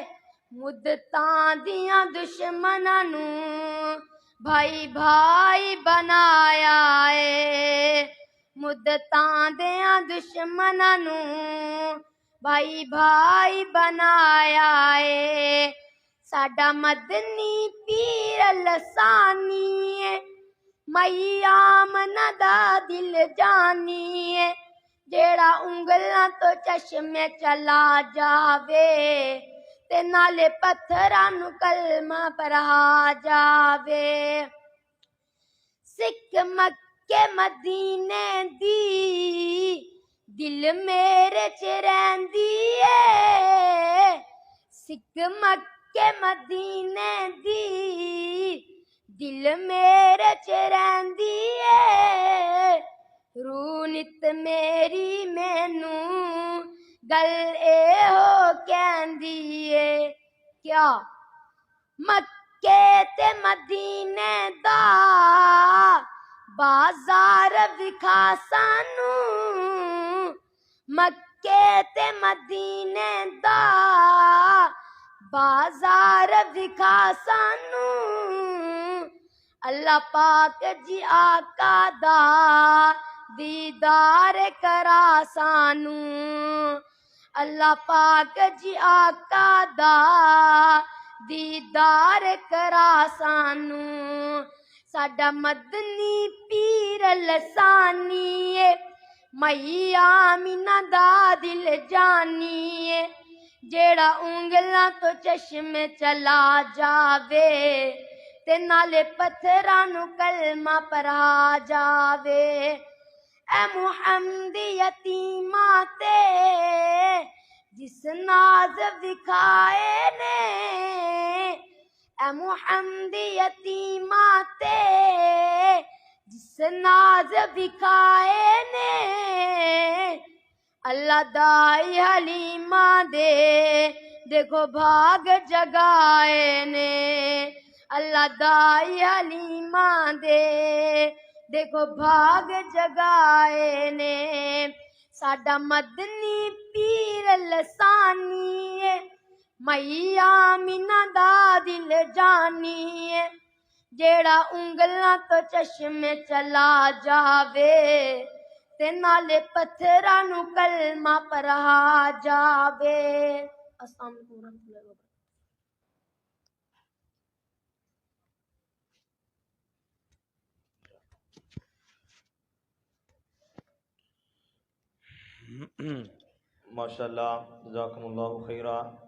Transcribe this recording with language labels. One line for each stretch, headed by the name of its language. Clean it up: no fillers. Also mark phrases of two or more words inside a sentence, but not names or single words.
Punjabi: مدتاں دیاں دشمناں نو بھائی بھائی بنایا اے، مدتاں دیاں دشمناں نو بھائی بھائی بنایا اے۔ ساڈا مدنی پیر لسانی ہے، میاں آمینہ دا دل جانی ہے۔ جیڑا انگلاں تو چشم چلا جاوے تے نالے پتھراں نو کلمہ پڑھا جاوے۔ سکھ مکے مدینے دی دل میرے چ رہندی اے، سکھ مکے مدینے دی دل میرے چ رہندی اے۔ روح نت میری مینوں گل اے ہو کہندی اے، کیا مکے تے مدینے دا بازار وکھا سانوں، مکے تے مدینے دا بازار وکھا سانوں۔ اللہ پاک جی آقا دا دیدار کرا سانوں، اللہ پاک جی آقا دا دیدار کرا سانوں۔ ساڈا مدنی پیر لسانی ہے، میاں آمینہ دا دل جانی ہے۔ جیڑا انگلاں تو چشم چلا جاوے تے نالے پتھراں نو کلمہ پڑھا جاوے۔ اے محمد یتیماں تے جس ناز وکھائے نے، اے محمد یتیماں تے جس ناز وکھائے نے، اللہ دائی حلیمہ دے دیکھو بھاگ جگائے نے، اللہ دائی حلیمہ دے دیکھو بھاگ جگائے نے ساڈا مدنی پیر لسانی ہے میاں آمینہ دا دل جانی ہے جیڑا انگلاں تو چشمے چلا جاوے تے نالے پتھراں نو کلمہ پڑھا جاوے۔
Arabic: السلام علیکم ورحمۃ اللہ وبرکاتہ۔ ماشاءاللہ، جزاکم اللہ خیرہ۔